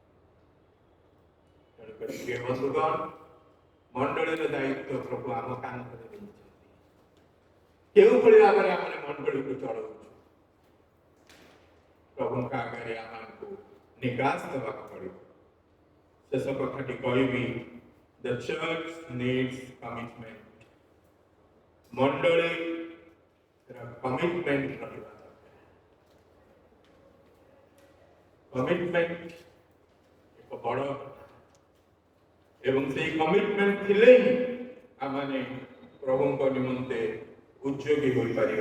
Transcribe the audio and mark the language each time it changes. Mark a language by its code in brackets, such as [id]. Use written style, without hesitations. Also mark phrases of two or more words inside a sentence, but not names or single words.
[or] ତେଣୁକରି ପ୍ରିୟ ବନ୍ଧୁଗଣ, ମଣ୍ଡଳୀର ଦାୟିତ୍ୱ ପ୍ରଭୁ ଆମ କାନ୍ଧରେ ଦେଇଛନ୍ତି। କେଉଁଭଳି ଭାବରେ ଆମେ ମଣ୍ଡଳୀକୁ ଚଳଉଛୁ, ପ୍ରଭୁଙ୍କ ଆଗରେ ଆମକୁ ନିକାଶ ଦେବାକୁ ପଡ଼ିବ। ଶେଷ କଥାଟି କହିବି, [en] the church needs commitment। [or] ମଣ୍ଡଳୀର କମିଟମେଣ୍ଟ ରହିବା ଦରକାର। କମିଟମେଣ୍ଟ ଏକ ବଡ଼ କଥା, ଏବଂ ସେଇ କମିଟମେଣ୍ଟ ଥିଲେ ହିଁ ଆମେ ପ୍ରଭୁଙ୍କ ନିମନ୍ତେ ଉଦ୍ୟୋଗୀ ହୋଇପାରିବା।